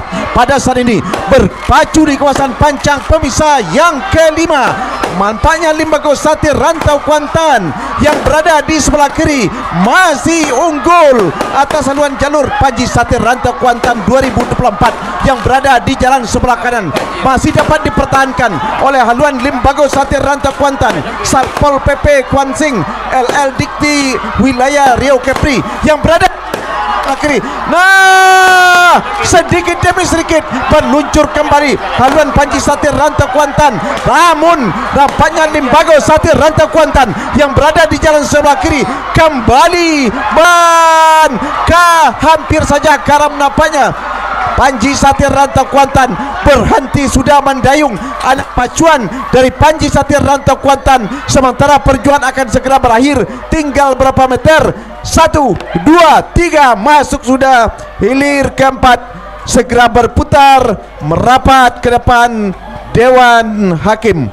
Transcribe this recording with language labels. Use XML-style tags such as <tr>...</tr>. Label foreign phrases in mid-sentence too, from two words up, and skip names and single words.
<id>Pada saat ini berpacu di kawasan pancang pemisah yang kelima, nampaknya Limbago Satir Rantau Kuantan yang berada di sebelah kiri masih unggul atas haluan jalur Panji Satir Rantau Kuantan 2024 yang berada di jalan sebelah kanan, masih dapat dipertahankan oleh haluan Limbago Satir Rantau Kuantan Satpol PP Kuansing LL Dikti wilayah Riau Kepri yang berada kiri. Nah, sedikit demi sedikit meluncur kembali haluan Panji Satir Rantau Kuantan, namun nampaknya Limbago Satir Rantau Kuantan yang berada di jalan sebelah kiri kembali hampir saja karam. Nampaknya Panji Satir Rantau Kuantan berhenti sudah mendayung anak pacuan dari Panji Satir Rantau Kuantan, sementara perjuangan akan segera berakhir, tinggal berapa meter, 1, 2, 3, masuk sudah hilir keempat, segera berputar merapat ke depan Dewan Hakim.</id>